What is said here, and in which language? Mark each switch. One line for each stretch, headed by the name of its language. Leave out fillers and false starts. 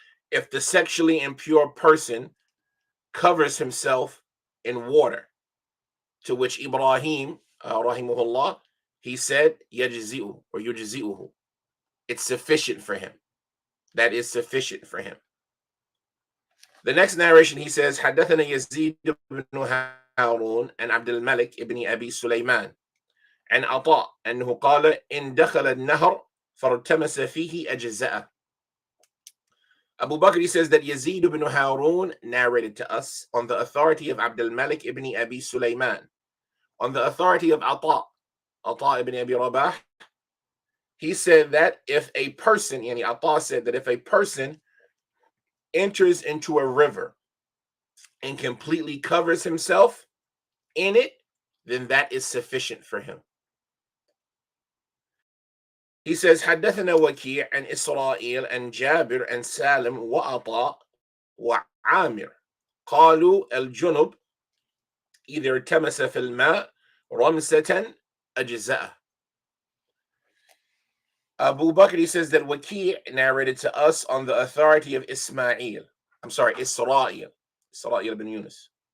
English: If the sexually impure person covers himself in water, to which Ibrahim, rahimahullah, he said,
Arabic: yajzi'u
English: or
Arabic: yujzi'uhu.
English: It's sufficient for him. That is sufficient for him. The next narration, he says,
Arabic: حدثنا يزيد بن هارون and عبد الملك ibn Abi Sulaiman and عطاء أنه قال إن دخل النهر فارتمس فيه أجزاءه.
English: Abu Bakr, he says that Yazid ibn Harun narrated to us on the authority of Abdul Malik ibn Abi Sulaiman, on the authority of Ata ibn Abi Rabah. He said that if a person, yani Ata said that if a person enters into a river and completely covers himself in it, then that is sufficient for him. He says,
Arabic: حدثنا وكيع عن إسرائيل عن جابر عن سالم وعطاء وعامر قالوا الجنب إذا التمس في الماء رمسة أجزاءه.
English: Abu Bakr, he says that Waki' narrated to us on the authority of Israel ibn Yunus.